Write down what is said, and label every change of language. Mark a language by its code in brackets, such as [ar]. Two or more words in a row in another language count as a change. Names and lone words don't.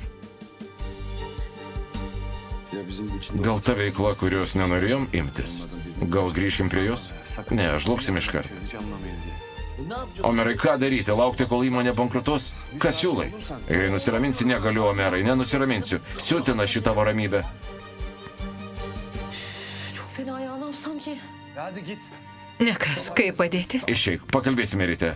[lt] Gal ta veikla, kurios nenorėjom imtis? Gal grįšim prie jos? Ne, žlugsim iškart. Omerai, ką daryti? Laukti, kol įmonė bankrutuos? Ką siūlai? Jei nusiraminsi, negaliu, Omerai, nenusiraminsiu. Siutina šitą ramybę. [tr] Çok fena ya, ne yapsam ki? [lt] Nekas, kaip padėti? Išeik, pakalbėsime ryte.